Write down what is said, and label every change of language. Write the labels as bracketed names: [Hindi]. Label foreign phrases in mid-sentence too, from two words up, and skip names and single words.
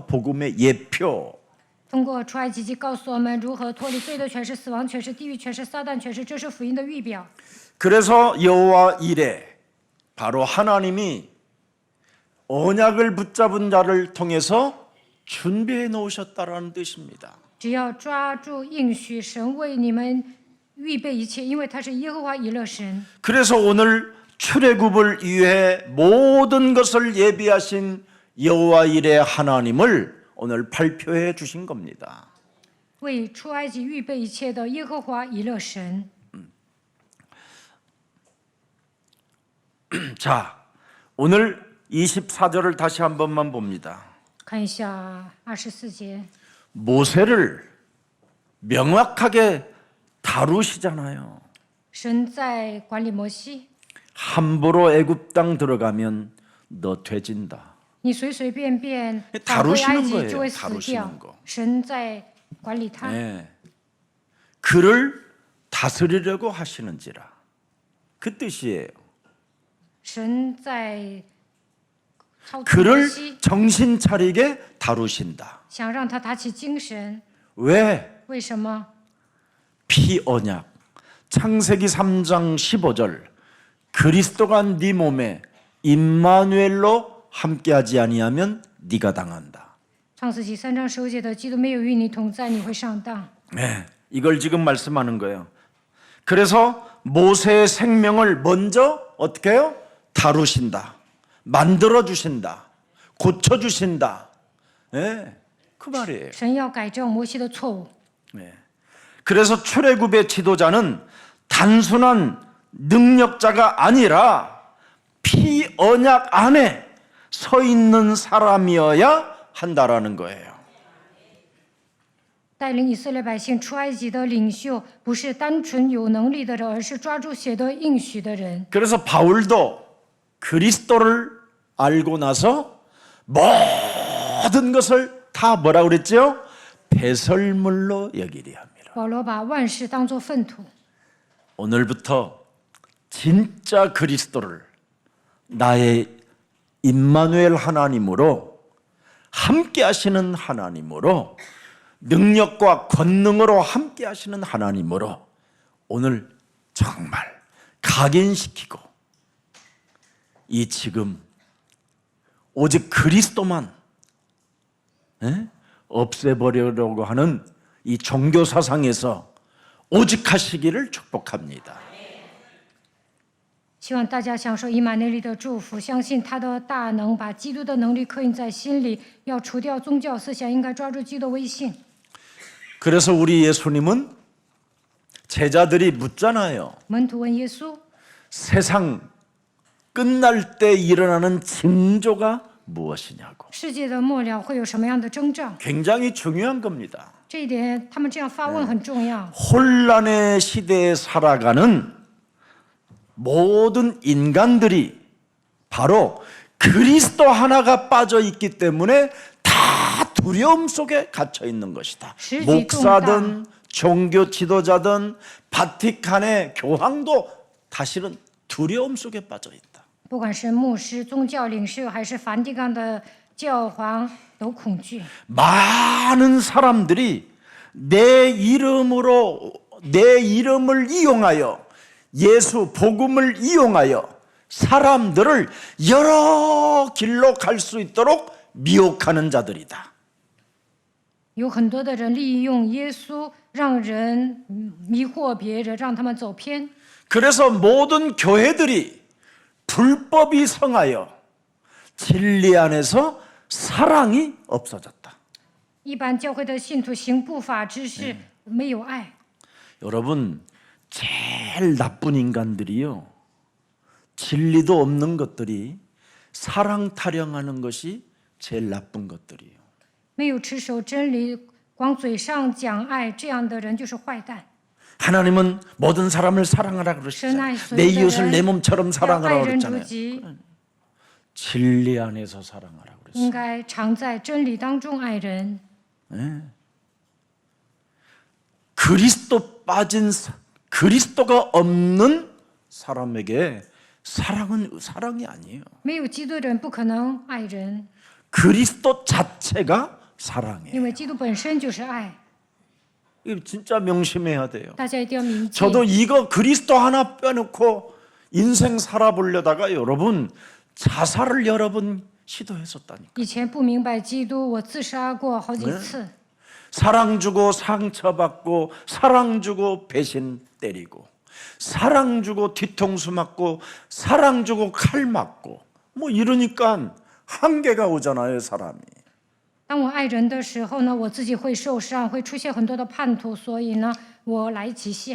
[Korean] 복음의 예표. [Chinese] 通过出埃及记告诉我们如何脱离罪的权势、死亡权势、地狱权势、撒旦权势，这是福音的预表。 [Korean] 그래서 여호와 이레 바로 하나님이 언약을 붙잡은 자를 통해서 준비해 놓으셨다라는 뜻입니다. [Chinese] 只要抓住应许，神为你们预备一切，因为他是耶和华以勒神。 [Korean] 그래서 오늘 출애굽을 위해 모든 것을 예비하신 여호와 이레 하나님을 오늘 발표해 주신 겁니다. [Chinese] 为出埃及预备一切的耶和华以勒神。 [Korean] 자, 오늘 24절을 다시 한 번만 봅니다. [Chinese] 看一下24节， [Korean] 모세를 명확하게 다루시잖아요. [Chinese] 神在管理摩西， [Korean] 함부로 애굽 땅 들어가면 너 돼진다. [Chinese] 你随随便便 [Korean] 다루시는 [Chinese] 返回埃及就会 [Korean] 거예요. [Chinese] 死 [Korean] 다루시는 [Chinese] 掉 [Korean] 거. 。 [Chinese] 神在管理他， [Korean] 네. 그를 다스리려고 하시는지라. 그 뜻이에요. [Chinese] 神在操纵摩 [Korean] 그를 [Chinese] 西， [Korean] 정신 차리게 다루신다. [Chinese] 想让他打起精神。 [Korean] 왜? [Chinese] 为什么？ [Korean] 피언약. 창세기 3장 15절. 그리스도가 네 몸에 임마누엘로 함께하지 아니하면 네가 당한다. [Chinese] 创世纪3章15节的基督没有与你同在，你会上当。 [Korean] 네, 이걸 지금 말씀하는 거예요. 그래서 모세의 생명을 먼저 어떻게 해요? 다루신다. 만들어 주신다. 고쳐 주신다. 네, 그 말이에요. [Chinese] 神要改正摩西的错误。 [Korean] 네. 그래서 출애굽의 지도자는 단순한 능력자가 아니라 피언약 안에 서 있는 사람이어야 한다라는 거예요. [Chinese] 带领以色列百姓出埃及的领袖，不是单纯有能力的人，而是抓住血的应许的人。 [Korean] 그래서 바울도 그리스도를 알고 나서 모든 것을 다 뭐라 그랬죠? 배설물로 여기리 합니다. [Chinese] 保罗把万事当作粪土。 [Korean] 오늘부터 진짜 그리스도를 나의 임마누엘 하나님으로 함께 하시는 하나님으로 능력과 권능으로 함께 하시는 하나님으로 오늘 정말 각인시키고 이 지금 오직 그리스도만 없애버리려고 하는 이 종교 사상에서 오직 하시기를 축복합니다. [Chinese] 希望大家享受以马内利的祝福，相信他的大能，把基督的能力刻印在心里。要除掉宗教思想，应该抓住基督的威信。 [Korean] 그래서 우리 예수님은 제자들이 묻잖아요. [Chinese] 门徒问耶稣： [Korean] 세상 끝날 때 일어나는 징조가 무엇이냐고. [Chinese] 世界的末了会有什么样的征兆？ [Korean] 굉장히 중요한 겁니다. [Chinese] 这一点，他们这样发问很重要。 [Korean] 혼란의 시대에 살아가는 모든 인간들이 바로 그리스도 하나가 빠져 있기 때문에 다 두려움 속에 갇혀 있는 것이다. 목사든 종교 지도자든 바티칸의 교황도 사실은 두려움 속에 빠져 있다. [Chinese] 不管是牧师、宗教领袖，还是梵蒂冈的教皇，都恐惧。 [Korean] 많은 사람들이 내 이름을 이용하여 예수 복음을 이용하여 사람들을 여러 길로 갈 수 있도록 미혹하는 자들이다. [Chinese] 有很多的人利用耶稣，让人迷惑别人，让他们走偏。 [Korean] 그래서 모든 교회들이 불법이 성하여 진리 안에서 사랑이 없어졌다. [Chinese] 一般教会的信徒行不法之事，没有爱。 [Korean] 여러분 제일 나쁜 인간들이요. 진리도 없는 것들이 사랑 타령하는 것이 제일 나쁜 것들이에요. [Chinese] 没有持守真理，光嘴上讲爱，这样的人就是坏蛋。 [Korean] 하나님은 모든 사람을 사랑하라 그러시잖아요. 내 이웃을 내 몸처럼 [Chinese] 要 [Korean] 사랑하라 [Chinese] 爱人如 [Korean] 그랬잖아요. [Chinese] 己， [Korean] 진리 안에서 사랑하라 그랬어요. [Chinese] 应该常在真理当中爱人。 [Korean] 그리스도가 없는 사람에게 사랑은 사랑이 아니에요. [Chinese] 没有基督的人不可能爱人， [Korean] 그리스도 자체가 사랑이에요. [Chinese] 因为基督本身就是爱。 [Korean] 이거 진짜 명심해야 돼요. [Chinese] 大家一定要铭记。 [Korean] 저도 이거 그리스도 하나 빼놓고 인생 살아보려다가 여러분 자살을 여러 번 시도했었다니까. [Chinese] 以前不明白基督，我自杀过好几次。 [Korean] 사랑 주고 상처받고 사랑 주고 배신 때리고 사랑 주고 뒤통수 맞고 사랑 주고 칼 맞고 뭐 이러니까 한계가 오잖아요 사람이. [Chinese] 当我爱人的时候呢，我自己会受伤，会出现很多的叛徒，所以呢，我来极限。